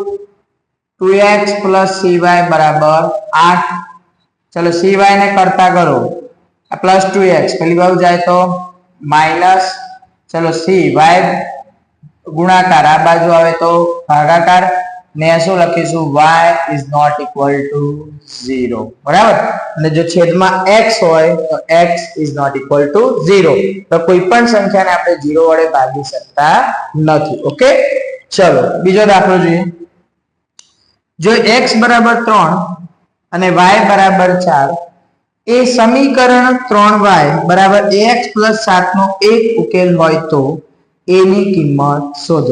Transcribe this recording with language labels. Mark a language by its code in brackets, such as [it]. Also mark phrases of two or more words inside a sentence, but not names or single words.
[gu] 2x + cy બરાબર 8. ચલો cy ને કરતા કરો, પ્લસ 2x પેલી બાજુ જાય તો માઇનસ, ચલો cy ગુણાકાર, આ બાજુ આવે તો ભાગાકાર, ને શું લખીશું? [en] y is not equal to 0. [gu] બરાબર? અને જો છેદમાં x હોય તો [en] x is not equal to 0. [gu] તો કોઈ પણ સંખ્યાને આપણે 0 વડે ભાગી શકતા નથી. ઓકે, ચલો બીજો દાખલો જોઈએ. જો x બરાબર 3 અને y બરાબર 4 એ સમીકરણ 3y બરાબર ax + 7 નો એક ઉકેલ હોય તો a ની કિંમત શોધો.